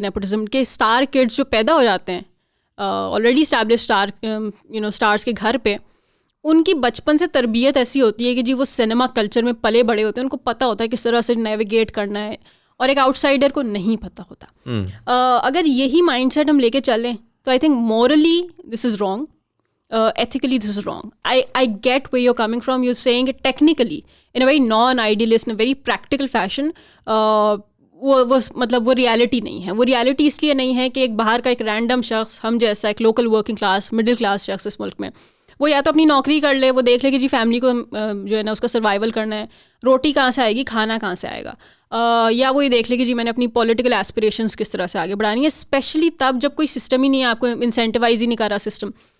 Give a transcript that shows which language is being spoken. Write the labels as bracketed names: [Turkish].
[Urdu] Nepotism کے star kids جو پیدا ہو جاتے ہیں آلریڈی اسٹیبلش اسٹارس کے گھر پہ, ان کی بچپن سے تربیت ایسی ہوتی ہے کہ جی وہ سنیما کلچر میں پلے بڑے ہوتے ہیں, ان کو پتہ ہوتا ہے کس طرح سے نیویگیٹ کرنا ہے, اور ایک آؤٹ سائڈر کو نہیں پتہ ہوتا. اگر یہی مائنڈ سیٹ ہم لے کے چلیں تو [English] I think morally this is wrong, ethically this is wrong. I get where you're coming from. You're saying it technically in a very non-idealist, in a very practical fashion. [Urdu] وہ مطلب وہ reality نہیں ہے. وہ ریالٹی اس لیے نہیں ہے کہ ایک باہر کا ایک رینڈم شخص, ہم جیسا ایک local working class middle class شخص اس ملک میں, وہ یا تو اپنی نوکری کر لے, وہ دیکھ لے کہ جی فیملی کو جو ہے نا اس کا سروائیول کرنا ہے, روٹی کہاں سے آئے گی, کھانا کہاں سے آئے گا, یا وہ یہ دیکھ لے کہ جی میں نے اپنی پولیٹیکل ایسپریشنس کس طرح سے آگے بڑھانی ہے, اسپیشلی تب جب کوئی سسٹم ہی نہیں ہے, آپ کو انسینٹیوائز ہی نہیں کر رہا سسٹم.